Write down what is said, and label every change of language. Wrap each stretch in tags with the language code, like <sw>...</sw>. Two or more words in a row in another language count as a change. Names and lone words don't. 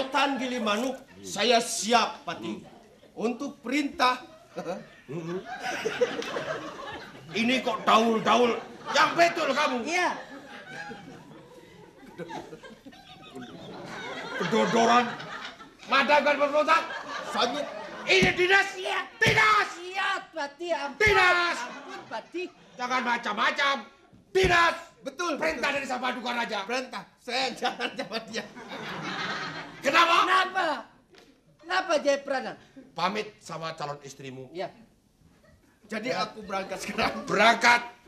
<id>Hutan Gilimanuk. Saya siap, Patih. Untuk perintah. Ini kok daul-daul. Yang betul kamu. Iya. Kedodoran. Madamkan pemberontak. Sanyuk. Ini dinas. Dinas. Siap Patih. Ampun. Dinas. Ampun Patih. Jangan macam-macam. Dinas. Betul. Perintah dari Sang Paduka Raja. Perintah. Saya jangan jawab dia. Kenapa? Kenapa? Kenapa Jayaprana? Pamit sama calon istrimu. Iya. Jadi aku berangkat sekarang. Berangkat.</id>